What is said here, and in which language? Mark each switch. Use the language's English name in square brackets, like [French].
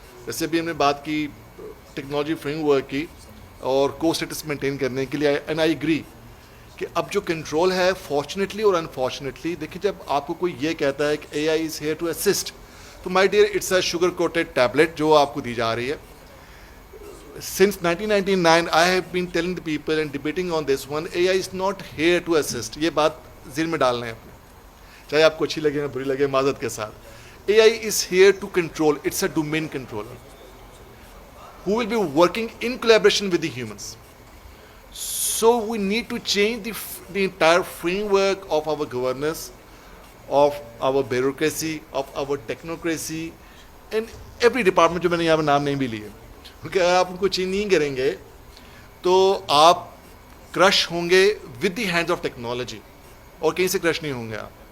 [Urdu] جیسے بھی ہم نے بات کی ٹیکنالوجی فریم ورک کی اور کو اسٹیٹس مینٹین کرنے کے لیے, [English] and I agree [Urdu] کہ اب جو کنٹرول ہے فارچونیٹلی اور انفارچونیٹلی, دیکھیں جب آپ کو کوئی یہ کہتا ہے کہ [English] A I is here to assist, [Urdu] تو [English] my dear it's a sugar coated tablet [Urdu] جو آپ کو دی جا رہی ہے. [English] Since 1999 I have been telling the people and debating on this one, AI is not here to assist. [Urdu] یہ بات ذہن میں ڈالنا ہے اپنے, چاہے آپ کو اچھی لگے یا بری لگے, معذرت کے ساتھ. [English] AI is here to control. It's a domain controller who will be working in collaboration with the humans. So we need to change the entire framework of our governance, of our bureaucracy, of our technocracy, and every department [Urdu] جو میں نے یہاں پہ نام نہیں بھی لیے, کیونکہ اگر آپ ان کو چینج نہیں کریں گے تو آپ کرش ہوں گے [English] with the hands of technology, [Urdu] اور کہیں سے کرش نہیں ہوں گے آپ.